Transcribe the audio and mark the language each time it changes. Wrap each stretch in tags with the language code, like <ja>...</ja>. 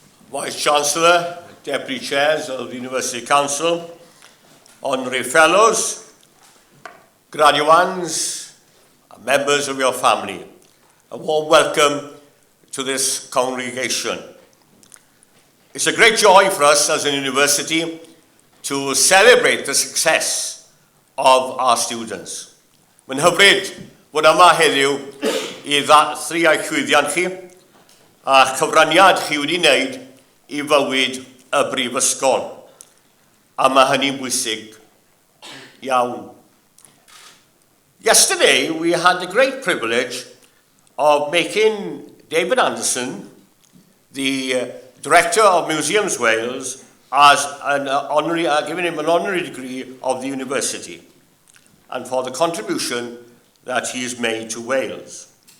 <en>Vice-Chancellor, Deputy Chairs of the University Council, Honorary Fellows, graduands, and members of your family, a warm welcome to this congregation. It's a great joy for us as a university to celebrate the success of our students.</en> <cy>Mae'n hyfryd bod yma heddiw I ddathlu a'ch chwyddiant chi a cyfraniad chi wedi wneud I fywyd y Brifysgol. A mae hynny'n bwysig iawn.</cy> <en>Yesterday, we had the great privilege of making David Anderson, the Director of Museums Wales, as giving him an honorary degree of the university, and for the contribution that he has made to Wales.</en>